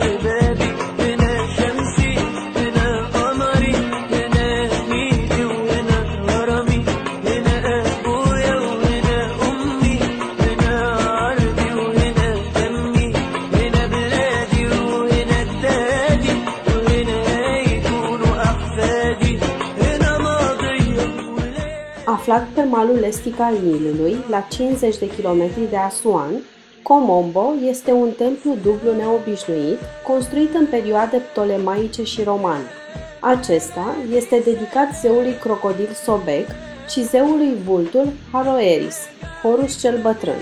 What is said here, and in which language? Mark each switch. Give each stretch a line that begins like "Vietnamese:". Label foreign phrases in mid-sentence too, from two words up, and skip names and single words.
Arabic: بابي هنا شمسي هنا قمري هنا ميدي وهنا هرمي هنا ابويا وهنا امي هنا عرضي وهنا دمي هنا بلادي وهنا التاجي وهنا هيكونوا احفادي هنا ماضية
Romanian: Aflat pe malul estic al Nilului, la 50 de kilometri de Asuan, Komombo este un templu dublu neobișnuit, construit în perioade ptolemaice și romane. Acesta este dedicat zeului crocodil Sobek și zeului vultur Haroeris, Horus cel bătrân.